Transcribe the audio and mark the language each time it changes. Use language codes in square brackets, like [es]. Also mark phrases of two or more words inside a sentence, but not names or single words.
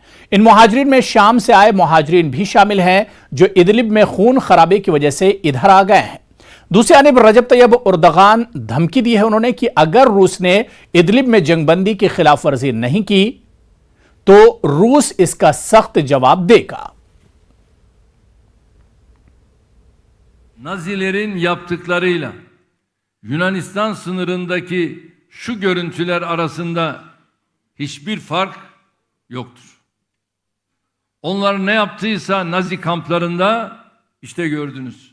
[hi] इन मुहाजिरीन में शाम से आए मुहाजिरीन भी शामिल हैं जो इदलिब में खून खराबे की वजह से इधर आ गए हैं। दूसरी जानिब रजब तैयब उर्दगान धमकी दी है उन्होंने कि अगर रूस ने इदलिब में जंगबंदी की खिलाफ वर्जी नहीं की तो रूस इसका सख्त जवाब देगा। [tr] Nazilerin yaptıklarıyla Yunanistan sınırındaki şu görüntüler arasında hiçbir fark yoktur. Onlar ne yaptıysa Nazi kamplarında işte gördünüz.